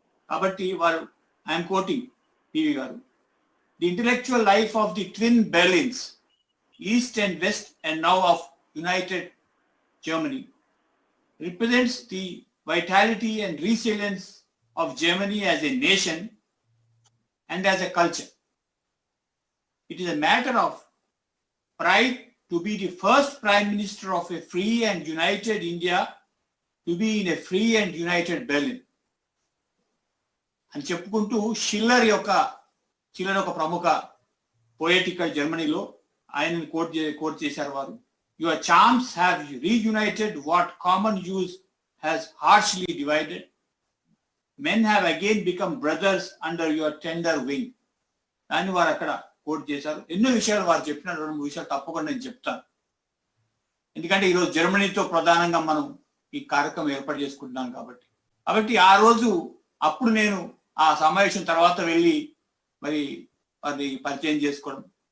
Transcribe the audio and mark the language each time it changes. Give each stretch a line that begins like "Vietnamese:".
Telugu: కాబట్టి వారు,
English: I'm quoting PV garu, the intellectual life of the twin Berlins East and West and now of united Germany represents the vitality and resilience of Germany as a nation and as a culture. It is a matter of pride to be the first Prime Minister of a free and united India to be in a free and united Berlin.
Telugu: అని చెప్పుకుంటూ Schiller ఒక ప్రముఖ poet ఇక్కడ జర్మనీలో ఆయనను coat చేశారు వారు.
English: Your charms have reunited what common use has harshly divided. Men have again become brothers under your tender wing.
Telugu: దాన్ని వారు అక్కడ కోట్ చేశారు. ఎన్నో విషయాలు వారు చెప్పిన 2-3 విషయాలు తప్పకుండా నేను చెప్తాను. ఎందుకంటే ఈరోజు జర్మనీతో ప్రధానంగా మనం ఈ కార్యక్రమం ఏర్పాటు చేసుకుంటున్నాం కాబట్టి ఆ రోజు అప్పుడు నేను ఆ సమావేశం తర్వాత వెళ్ళి మరి అది పరిచయం చేసుకోవడం.